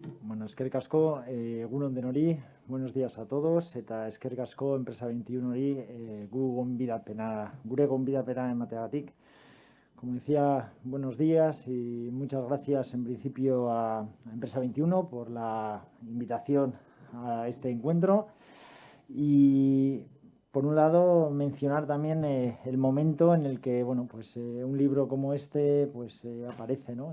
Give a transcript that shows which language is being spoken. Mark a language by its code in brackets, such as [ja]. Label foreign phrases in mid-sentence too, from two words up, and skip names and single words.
[eu] Bueno, eskerrik asko, egunon denori, [es] buenos días a todos, [eu] eta eskerrik asko Enpresa 21 gure gonbidapena emateagatik. [es] Como decía, buenos días y muchas gracias en principio a Empresa 21 por la invitación a este encuentro. Y por un lado mencionar también el momento en el que, bueno, pues un libro como este pues aparece, ¿no?